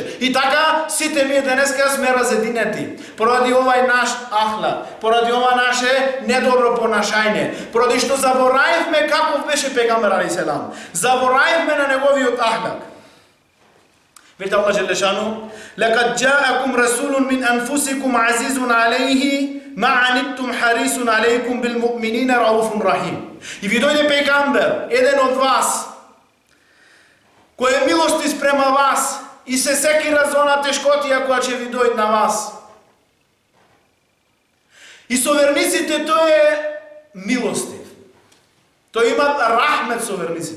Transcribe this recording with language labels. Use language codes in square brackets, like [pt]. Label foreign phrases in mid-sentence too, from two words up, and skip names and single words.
[mk] И така сите ние денеска сме разединети. Поради овај наш ахлак, поради ова наше недобро понашање, поради што заборавивме каков беше пегамбер [ar] عليه السلام. [mk] Заборавивме на неговиот ахлак. Вели Аллах џелешану: [ar] "لقد جاءكم رسول من أنفسكم عزيز عليه ما عنتم حريص عليكم بالمؤمنين رءوف رحيم." [mk] И ви дојде пегамбер, еден од вас, кој е милости спрема вас и се секира за она тешкотија која ќе ви дојде на вас. И со верниците тој е милостив. Тој има рахмет со верниците.